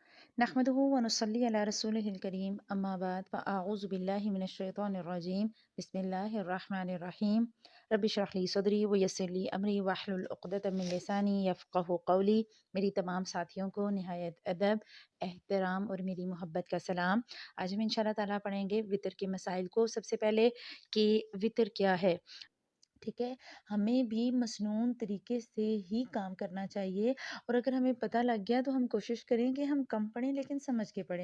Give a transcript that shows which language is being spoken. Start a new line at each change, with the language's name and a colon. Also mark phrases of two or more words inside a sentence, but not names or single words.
Arabic: نحمده ونصلي على رسوله الكريم أما بعد فأعوذ بالله من الشيطان الرجيم بسم الله الرحمن الرحيم رب اشرح لي صدري ويسر لي أمري واحلل عقدة من لساني يفقهوا قولي.
Urdu: میری تمام ساتھیوں کو نہایت ادب، احترام اور میری محبت کا سلام. آج ہم
Arabic: إن شاء الله تعالى
Urdu: پڑھیں گے وتر کے مسائل کو۔ سب سے پہلے کہ وتر کیا ہے. ٹھیک ہے، ہمیں بھی مسنون طریقے سے ہی کام کرنا چاہیے اور اگر ہمیں پتا لگ گیا تو ہم کوشش کریں کہ ہم کم پڑھیں لیکن سمجھ کے پڑھیں.